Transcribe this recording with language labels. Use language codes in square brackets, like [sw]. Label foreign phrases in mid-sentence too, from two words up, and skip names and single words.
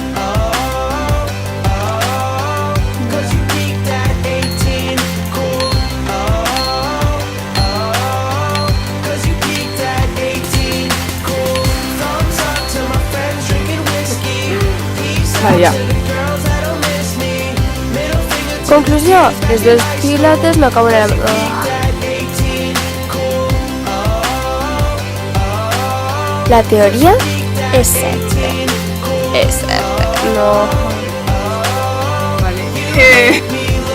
[en] Cause you keep that 18 cool. Cause you keep that 18 cool. Thumbs up to my friends drinking whiskey. Peace out [es] Vaya. [en] to the girls that don't miss me. Middle finger to [ca] Conclusió, els dos pilotes no acaben a la... [en] that 18 cool. [ca] La teoria és certa. És certa. No... Vale.